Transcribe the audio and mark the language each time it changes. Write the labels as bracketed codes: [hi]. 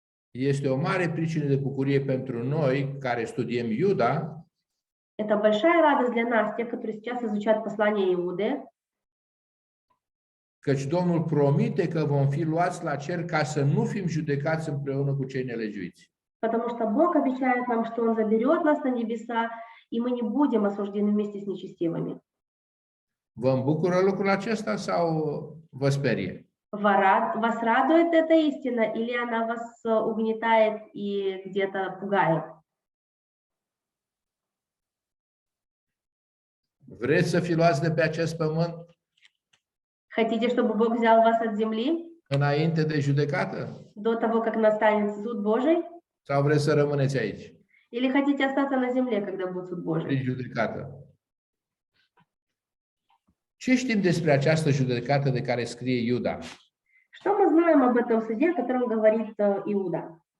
[ro] este o mare pricină de bucurie pentru noi care studiem Iuda, [ru] это большая радость для нас, тех, которые сейчас изучают послание Иуды, [ro] căci Domnul promite că vom fi luați la cer ca să nu fim judecați împreună cu cei nelegiuiți. [ru] потому что Бог обещает нам, что Он заберет нас на небеса, и мы не будем осуждены вместе с нечестивыми. [ro] Vă îmbucură lucrul acesta sau vă sperie? [ru] Вас радует эта истина, или она вас угнетает и где-то пугает? [ro] Vreți să fi luați de pe acest pământ [ru] Хотите, чтобы Бог взял вас от земли [ro] înainte de judecată? [ru] до того, как настанет суд Божий? [ro] Sau vreți să rămâneți aici, [ru] Или хотите остаться на земле, когда будет суд Божий? [ro] prin judecată? Ce știm despre această judecată de care scrie Iuda? [ru] Что мы знаем об этом суде, о котором говорит Иуда?